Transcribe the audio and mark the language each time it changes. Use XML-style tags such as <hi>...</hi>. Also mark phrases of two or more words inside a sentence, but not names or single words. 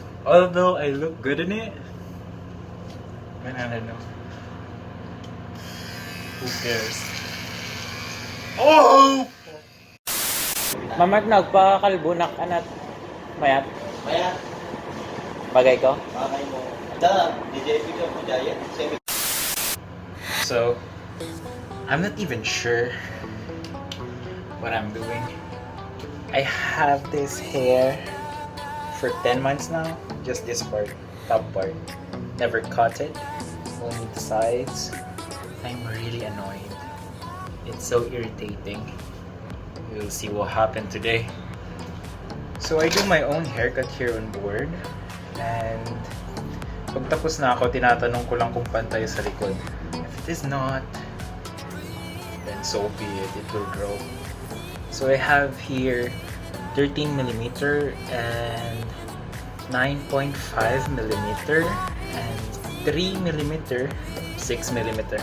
<en>Although I look good in it, man, I don't know. Who cares? Oh!</en> <ilo>Mamak nagpakalbo na kanat mayat. Mayat. Bagay ko. Bakay mo. Ada, DJ video mo diet.</ilo> <en>So, I'm not even sure what I'm doing. I have this hair for 10 months now. Just this part, top part. Never cut it, only the sides. I'm really annoyed. It's so irritating. We'll see what happened today. So I do my own haircut here on board.</en> <tl>And pag tapos na ako, tinatanong ko lang kung pantay sa likod.</tl> <en>If it is not, then so be it. It will grow. So I have here 13mm and 9.5mm and 3mm, 6mm.</en>